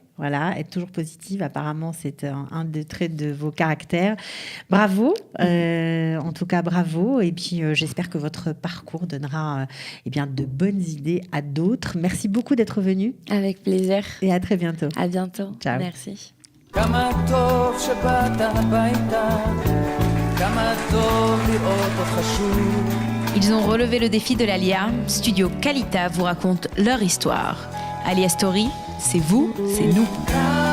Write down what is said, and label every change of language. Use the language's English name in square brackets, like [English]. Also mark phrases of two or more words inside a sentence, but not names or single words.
[French] Voilà, être toujours positive. Apparemment, c'est un des traits de vos caractères. Bravo. En tout cas, bravo. Et puis, j'espère que votre parcours donnera de bonnes idées à d'autres. Merci beaucoup d'être venu. Avec plaisir. Et à très bientôt. À bientôt. Ciao. Merci. [Hebrew] כמה טוב שבאת הביתה, כמה טוב לראות אותך שוב. [French] Ils ont relevé le défi de l'Alia. Studio Kalita vous raconte leur histoire. Alia Story, c'est vous, c'est nous.